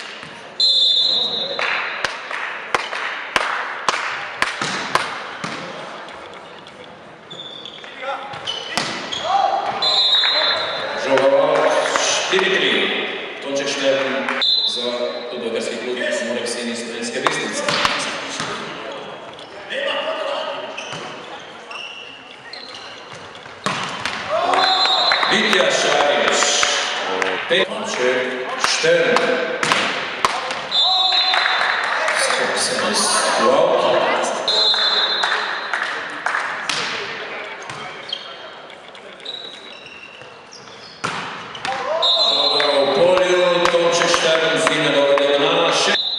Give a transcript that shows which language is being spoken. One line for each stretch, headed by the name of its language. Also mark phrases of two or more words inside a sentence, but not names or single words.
Slovenian: Žogava, 4-3. Tonček Štern za Tudorski klub Murek Sini Studenske Bistrice. Vitja Šarić. Tonček Štern. Skok servis u auto. Žogava u polju, Tonček Štern fino dovede do naše.